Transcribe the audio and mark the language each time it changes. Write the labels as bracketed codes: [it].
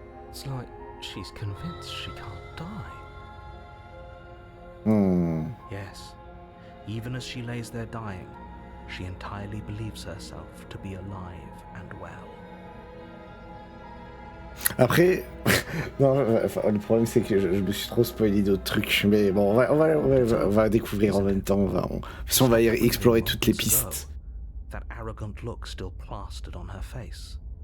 [en] It's like she's convinced she can't die. Yes. Even as she lays there dying, she entirely believes herself to be alive and well. [fr] Après, non, enfin, le problème c'est que je me suis trop spoilé d'autres trucs, mais bon, on va découvrir en même temps. De toute façon, on va explorer toutes les pistes. [en] That arrogant look still plastered on her face.